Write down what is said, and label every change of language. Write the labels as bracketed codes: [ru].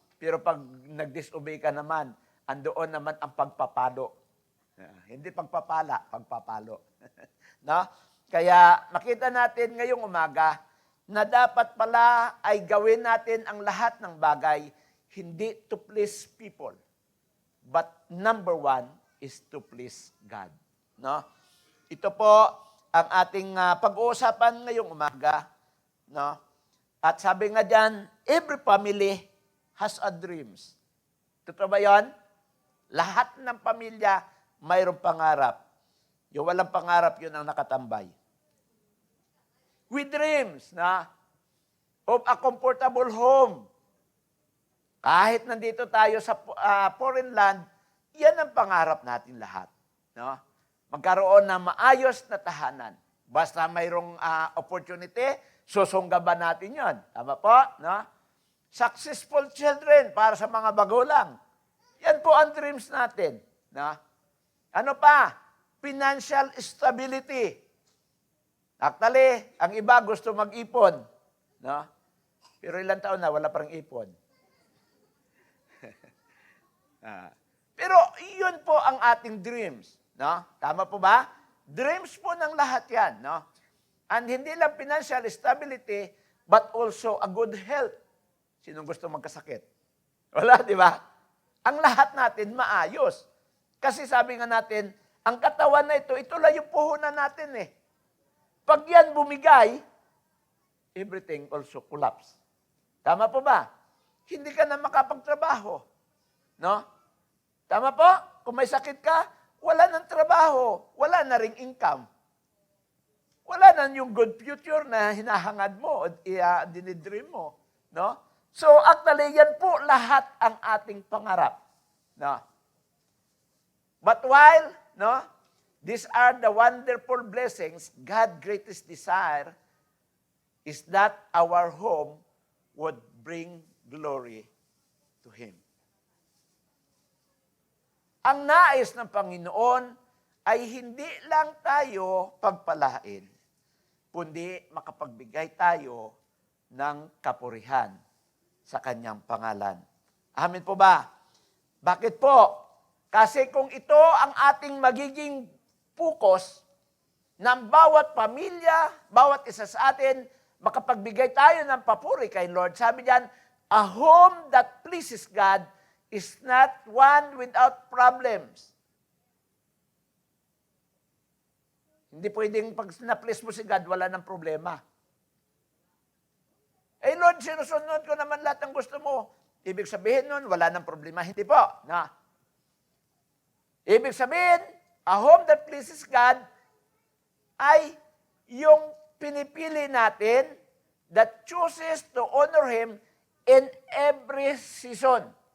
[tl] Pero pag nag-disobey ka naman, andoon naman ang pagpapalo. Hindi pagpapala, pagpapalo. No? Kaya makita natin ngayong umaga na dapat pala ay gawin natin ang lahat ng bagay hindi [en] to please people. But number one is to please God. [tl] No? Ito po ang ating pag-uusapan ngayong umaga. No? At sabi nga dyan, [en] every family has a dreams. [tl] Totoo ba yun? Lahat ng pamilya mayroong pangarap. Yung walang pangarap, yun ang nakatambay. [en] We dreams of a comfortable home. [tl] Kahit nandito tayo sa foreign land, yan ang pangarap natin lahat. No? Magkaroon ng maayos na tahanan. Basta mayroong opportunity, susunggaban natin yon. Tama po? No? [en] Successful children [tl] para sa mga bagulang. Yan po ang dreams natin. No? Ano pa? [en] Financial stability. [tl] Actually, ang iba gusto mag-ipon. No? Pero ilang taon na, wala parang ipon. Pero yun po ang ating dreams. No? Tama po ba? Dreams po ng lahat yan. No? [en] And [tl] hindi lang [en] financial stability, but also a good health. [tl] Sinong gusto magkasakit? Wala, di ba? Ang lahat natin maayos. Kasi sabi nga natin, ang katawan na ito lang yung puhunan natin eh. Pag yan bumigay, [en] everything also collapse. [tl] Tama po ba? Hindi ka na makapagtrabaho. No? Tama po? Kung may sakit ka, wala nang trabaho, wala na ring income. Wala na yung good future na hinahangad mo, dinidream mo. No? So actually, yan po lahat ang ating pangarap. No? [en] But while, these are the wonderful blessings, God's greatest desire is that our home would bring glory to Him. [tl] Ang nais ng Panginoon ay hindi lang tayo pagpalain, kundi makapagbigay tayo ng kapurihan sa Kanyang pangalan. Amen po ba? Bakit po? Kasi kung ito ang ating magiging focus ng bawat pamilya, bawat isa sa atin, makapagbigay tayo ng papuri kay Lord. Sabi diyan, [en] a home that pleases God is not one without problems. [tl] Hindi pwedeng pag na-please mo si God, wala ng problema. Eh Lord, sinusunod ko naman lahat ng gusto mo. Ibig sabihin nun, wala ng problema. Hindi po. Na. Ibig sabihin, [en] a home that pleases God [tl] ay yung pinipili natin [en] that chooses to honor Him in every season.